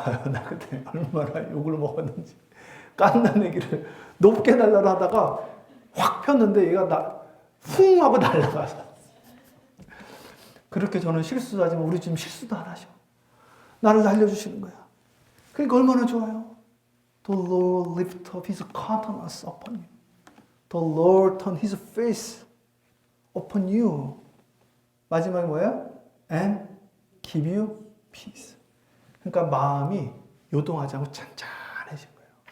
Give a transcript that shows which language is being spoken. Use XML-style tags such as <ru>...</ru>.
<ko>나 그때 얼마나 욕을 먹었는지. 깐난애기를 높게 날라라 하다가 확 폈는데 얘가 쿵 하고 날라가서. 그렇게 저는 실수도 하지만 우리 지금 실수도 안 하셔. 나를 날려주시는 거야. 그러니까 얼마나 좋아요.</ko> <en>The Lord lift up His countenance upon you. The Lord turn His face upon you.</en> <ko>마지막에 뭐예요?</ko> <en>And give you peace.</en> <ko>그러니까 마음이 요동하지 않고 찬찬해진 거예요.</ko>